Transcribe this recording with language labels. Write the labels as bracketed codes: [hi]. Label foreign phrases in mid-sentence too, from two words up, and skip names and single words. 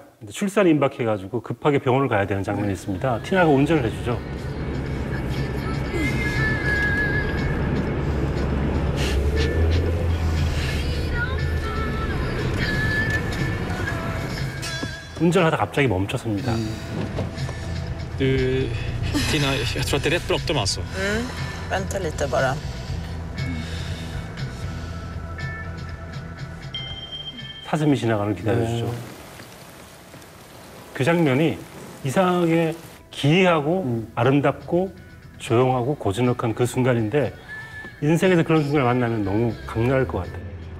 [ko] 출산이 임박해가지고 급하게 병원을 가야 되는 장면이 있습니다. 티나가 운전을 해주죠. 운전하다 갑자기 멈춰섭니다. [sv] Du, Tina, jag tror att det är rätt bråttom alltså. Vänta lite bara. [ko] 사슴이 지나가는 걸 기다려주죠. 그 장면이 이상하게 기이하고 아름답고 조용하고 고즈넉한 그 순간인데 인생에서 그런 순간을 만나면 너무 강렬할 것 같아요.